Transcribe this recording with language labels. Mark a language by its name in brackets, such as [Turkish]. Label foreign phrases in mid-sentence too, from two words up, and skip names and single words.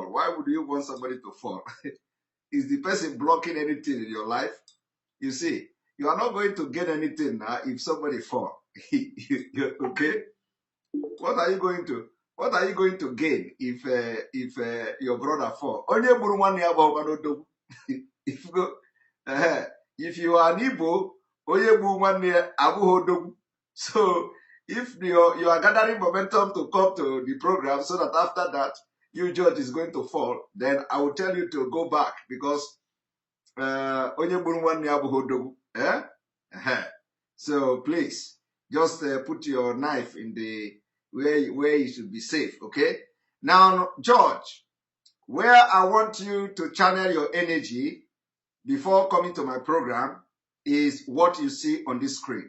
[English] Why would you want somebody to fall? Is the person blocking anything in your life? You see, you are not going to get anything if somebody fall. Okay? What are you going to gain if your brother fall? [Igbo] Onye gburu nwanne ya bụ ọkwanodogwu. [English] If you are an Igbo, [Igbo] onye gburu nwanne ya abụghị odogwu. [English] So if you are gathering momentum to come to the program so that after that you George is going to fall, then I will tell you to go back, because [Igbo] onye gburu nwanne ya abụghị odogwu. [English] So please just put your knife in the where you should be safe. Okay. Now, George, where I want you to channel your energy before coming to my program is what you see on this screen.